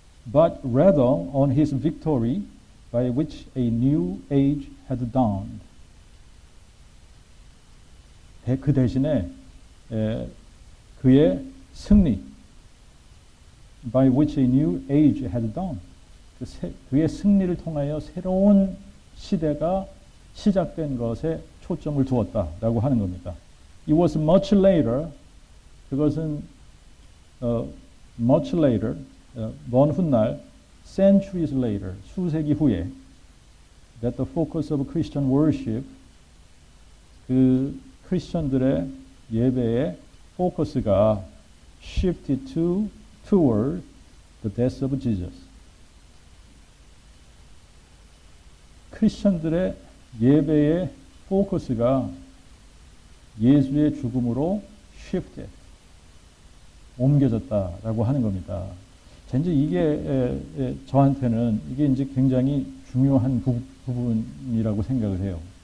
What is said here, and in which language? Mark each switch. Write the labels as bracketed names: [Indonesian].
[English] But rather on his victory by which a new age had dawned. [Korean] 그 대신에 그의 승리, [English] by which a new age had dawned. [Korean] 그의 승리를 통하여 새로운 시대가 시작된 것에 초점을 두었다라고 하는 겁니다. [English] It was much later, [Korean] 그것은 [English] much later, [Korean] 먼 훗날, [English] centuries later, [Korean] 수세기 후에, [English] that the focus of Christian worship, [Korean] 그 크리스천들의 예배의 포커스가 [English] shifted toward the death of Jesus. [Korean] 크리스천들의 예배의 포커스가 예수의 죽음으로 shifted, 옮겨졌다라고 하는 겁니다. 이제 이게 저한테는 이게 이제 굉장히 중요한 부분이라고 생각을 해요.